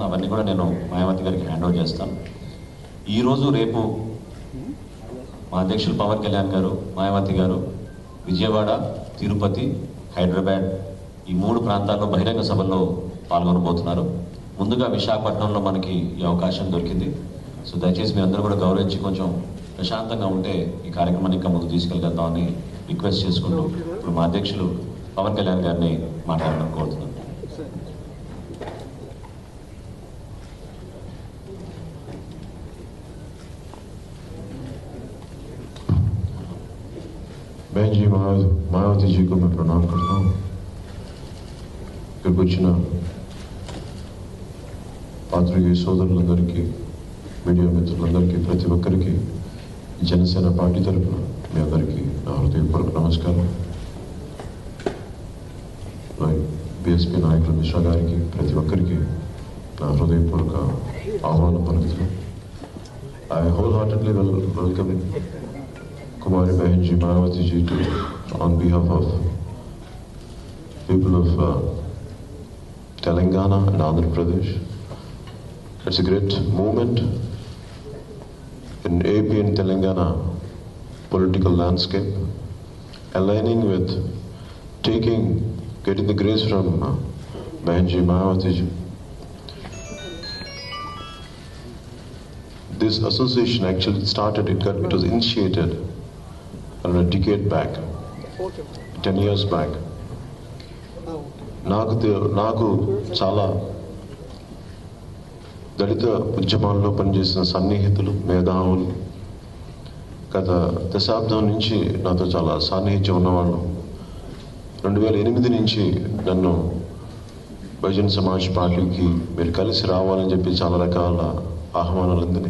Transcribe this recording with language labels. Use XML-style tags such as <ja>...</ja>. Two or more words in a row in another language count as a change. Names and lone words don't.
<te>అవన్నీ కూడా నేను మాయావతి గారికి</te> <en>hand over</en> <te>చేస్తాను. ఈరోజు రేపు మా అధ్యక్షులు పవన్ కళ్యాణ్ గారు, మాయావతి గారు విజయవాడ, తిరుపతి, హైదరాబాద్ ఈ 3 ప్రాంతాల్లో బహిరంగ సభల్లో పాల్గొనబోతున్నారు. ముందుగా విశాఖపట్నంలో మనకి ఈ అవకాశం దొరికింది. సో దయచేసి మీరందరూ కూడా గౌరవించి కొంచెం ప్రశాంతంగా ఉంటే ఈ కార్యక్రమాన్ని ఇంకా ముందు తీసుకెళ్ళగలుగుతామని రిక్వెస్ట్ చేసుకుంటూ ఇప్పుడు మా అధ్యక్షులు పవన్ కళ్యాణ్ గారిని మాట్లాడడం కోరుతున్నాను.</te> <hi>बहन जी मायावती जी को मैं प्रणाम करता हूँ.</hi> <te>इక్కడికి వచ్చిన పాత్రికేయ సోదరులందరికీ, మీడియా మిత్రులందరికీ, ప్రతి ఒక్కరికి జనసేన పార్టీ తరఫున మీ అందరికీ నా హృదయపూర్వక నమస్కారం. బీఎస్పీ నాయకులు మిశ్రా గారికి, ప్రతి ఒక్కరికి నా హృదయపూర్వక ఆహ్వానం పలుకుతున్నాను.</te> <en>ఐ wholeheartedly welcome Kumari Bahan ji, Mayawati ji on behalf of people of Telangana and Andhra Pradesh. It's a great movement in AP and Telangana political landscape, aligning with getting the grace from Bahan ji, Mayawati ji. This association actually started, it was initiated a decade back, 10 years back.</en> <te>నాకు చాలా దళిత ఉద్యమాల్లో పనిచేసిన సన్నిహితులు, మేధావులు గత దశాబ్దం నుంచి నాతో చాలా సాన్నిహిత్యం ఉన్నవాళ్ళు 2008 నుంచి నన్ను బహుజన్ సమాజ్ పార్టీకి మీరు కలిసి రావాలని చెప్పి చాలా రకాల ఆహ్వానాలు అందినాయి.</te>